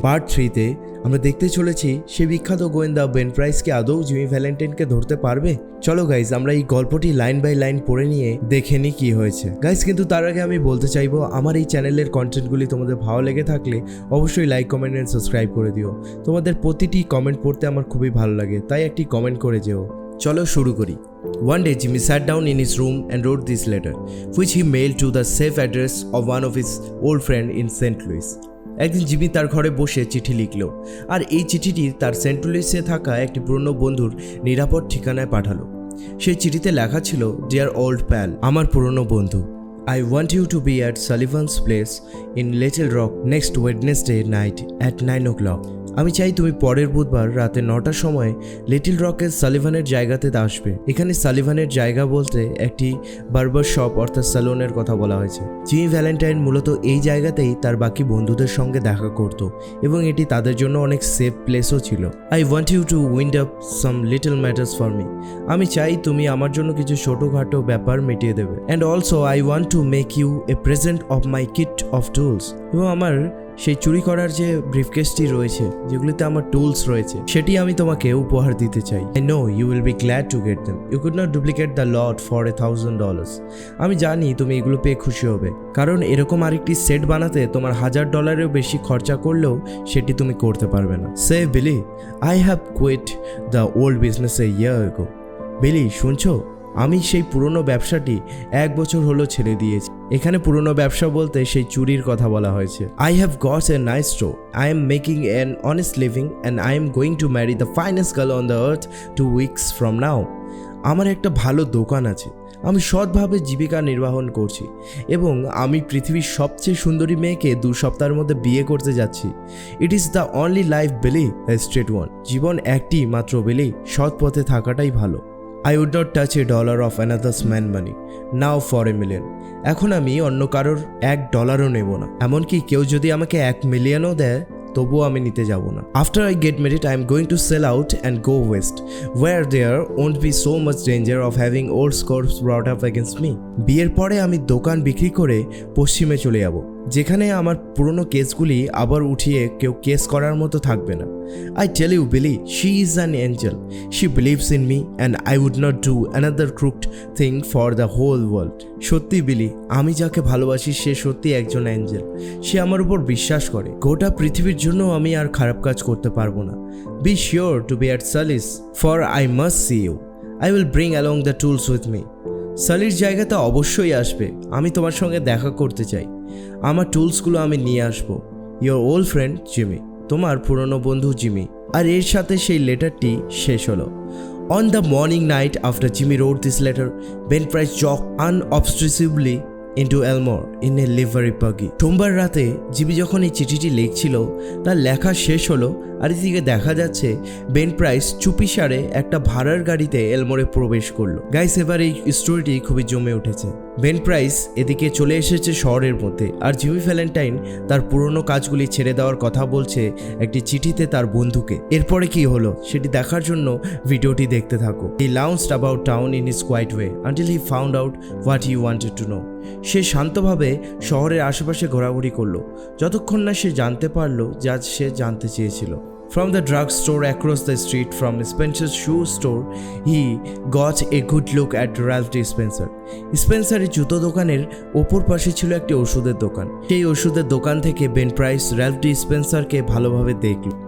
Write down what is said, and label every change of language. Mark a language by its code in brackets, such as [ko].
[bn] Part 3তে আমরা দেখতে চলেছি সেই বিখ্যাত গোয়েন্দা বেন প্রাইসকে আদৌ জিমি ভ্যালেন্টাইনকে ধরতে পারবে। চলো গাইজ, আমরা এই গল্পটি লাইন বাই লাইন পড়ে নিয়ে দেখে নিই কি হয়েছে। গাইজ, কিন্তু তার আগে আমি বলতে চাইবো, আমার এই চ্যানেলের কন্টেন্টগুলি তোমাদের ভালো লেগে থাকলে অবশ্যই লাইক, কমেন্ট এন্ড সাবস্ক্রাইব করে দিও। তোমাদের প্রতিটি কমেন্ট পড়তে আমার খুবই ভালো লাগে, তাই একটি কমেন্ট করে যেও। চলো শুরু করি। [en] One day Jimmy sat down in his room and wrote this letter, which he mailed to the safe address of one of his old friend in St. Louis. [bn] একদিন জিমি তার ঘরে বসে চিঠি লিখল, আর এই চিঠিটি তার সেন্ট লুইসে থাকা একটি পুরনো বন্ধুর নিরাপদ ঠিকানায় পাঠালো। সেই চিঠিতে লেখা ছিল, ডিয়ার ওল্ড প্যাল, আমার পুরনো বন্ধু, [en] I want you to be at Sullivan's place in Little Rock next Wednesday night at 9 o'clock. [bn] আমি চাই তুমি পরের বুধবার রাতে 9টার সময় লিটল রকের সালিভানের জায়গাতে আসবে। এখানে সালিভানের জায়গা বলতে একটি বার্বার শপ অর্থাৎ স্যালুনের কথা বলা হয়েছে। জিমি ভ্যালেন্টাইন মূলত এই জায়গাতেই তার বাকি বন্ধুদের সঙ্গে দেখা করত এবং এটি তাদের জন্য অনেক সেফ প্লেসও ছিল। [en] I want you to wind up some little matters for me. [bn] আমি চাই তুমি আমার জন্য কিছু ছোটোখাটো ব্যাপার মিটিয়ে দেবে। [en] And also I want to make you a present of my kit of tools. [bn] এবং আমার সেই চুরি করার যে ব্রিফকেসটি রয়েছে, যেগুলিতে আমার টুলস রয়েছে, সেটি আমি তোমাকে উপহার দিতে চাই। [en] I know you will be glad to get them. You could not duplicate the lot for $1,000. [bn] আমি জানি তুমি এগুলো পেয়ে খুশি হবে, কারণ এরকম আরেকটি সেট বানাতে তোমার $1,000-এরও বেশি খরচা করলেও সেটি তুমি করতে পারবে না। [en] Say Billy, I have quit the old business a year ago. [bn] বিলি, শুনছো? আমি সেই পুরনো ব্যবসাটি 1 বছর হলো ছেড়ে দিয়েছি। এখানে পুরনো ব্যবসা বলতে সেই চুরির কথা বলা হয়েছে। [en] I have got a nice store. I am making an honest living and I am going to marry the finest girl on the earth 2 weeks from now. [bn] আমার একটা ভালো দোকান আছে, আমি সৎভাবে জীবিকা নির্বাহন করছি এবং আমি পৃথিবীর সবচেয়ে সুন্দরী মেয়েকে 2 সপ্তাহের মধ্যে বিয়ে করতে যাচ্ছি। [en] It is the only life Billy, the straight one. [bn] জীবন একটি মাত্র বিলি, সৎ পথে থাকাটাই ভালো। [en] I would not touch $1 of another's man money now for $1 million. [bn] এখন আমি অন্য কারোর $1ও নেব না, এমনকি কেউ যদি আমাকে $1 মিলিয়নও দেয় তবুও আমি নিতে যাব না। [en] After I get married, I am going to sell out and go west, where there won't be so much danger of having old scores brought up against me. [bn] বিয়ের পরে আমি দোকান বিক্রি করে পশ্চিমে চলে যাব, যেখানে আমার পুরনো কেসগুলি আবার উঠিয়ে কেউ কেস করার মতো থাকবে না। [en] I tell you Billy, she is an angel. She believes in me and I would not do another crooked thing for the whole world. [bn] সত্যি বিলি, আমি যাকে ভালোবাসি সে সত্যি একজন অ্যাঞ্জেল। সে আমার উপর বিশ্বাস করে। গোটা পৃথিবীর জন্য আমি আর খারাপ কাজ করতে পারবো না। [en] Be sure to be at Sully's, for I must see you. I will bring along the tools with me. [bn] সালির জায়গাতে অবশ্যই আসবে, আমি তোমার সঙ্গে দেখা করতে চাই। আমার টুলসগুলো আমি নিয়ে আসবো। [en] Your old friend Jimmy, [bn] তোমার পুরনো বন্ধু জিমি। আর এর সাথে সেই লেটারটি শেষ হলো। [en] On the morning night after Jimmy wrote this letter, Ben Price jogged unobtrusively into Elmore in a livery buggy. [bn] সোমবার রাতে জিমি যখন এই চিঠিটি লিখছিল, তার লেখা শেষ হলো আর এদিকে দেখা যাচ্ছে বেন প্রাইস চুপিসারে একটা ভাড়ার গাড়িতে এলমোরে প্রবেশ করলো। গাইস, এবার এই স্টোরিটি খুবই জমে উঠেছে। বেন প্রাইস এদিকে চলে এসেছে শহরের মধ্যে, আর জিমি ভ্যালেন্টাইন তার পুরনো কাজগুলি ছেড়ে দেওয়ার কথা বলছে একটি চিঠিতে তার বন্ধুকে। এরপরে কি হলো সেটি দেখার জন্য ভিডিওটি দেখতে থাকো। [en] He launched about town in his quiet way until he found out what he wanted to know. [bn] সে শান্তভাবে শহরের আশেপাশে ঘোরাঘুরি করলো যতক্ষণ না সে জানতে পারলো যা সে জানতে চেয়েছিল। [en] From the drugstore across the street from Spencer's shoe store, he got a good look at Ralph D. Spencer. [bn] স্পেন্সারের জুতো দোকানের ওপর পাশে ছিল একটি ওষুধের দোকান। সেই ওষুধের দোকান থেকে বেন প্রাইস র্যালফ ডি স্পেন্সারকে ভালোভাবে দেখল।